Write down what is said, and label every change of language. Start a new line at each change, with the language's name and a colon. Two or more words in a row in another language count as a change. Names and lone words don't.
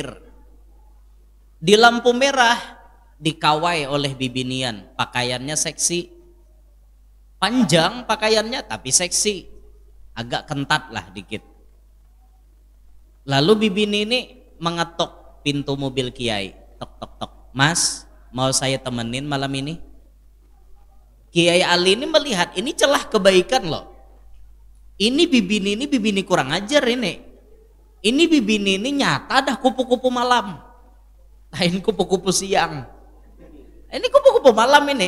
Indonesian: Di lampu merah dikawai oleh bibinian, pakaiannya seksi. Panjang pakaiannya tapi seksi. Agak kentat lah dikit. Lalu bibini ini mengetok pintu mobil Kiai. Tok tok tok. Mas, mau saya temenin malam ini? Kiai Ali ini melihat ini celah kebaikan loh. Ini bibini kurang ajar ini. Ini bibini ini nyata dah kupu-kupu malam. Lain kupu-kupu siang. Ini kupu-kupu malam ini.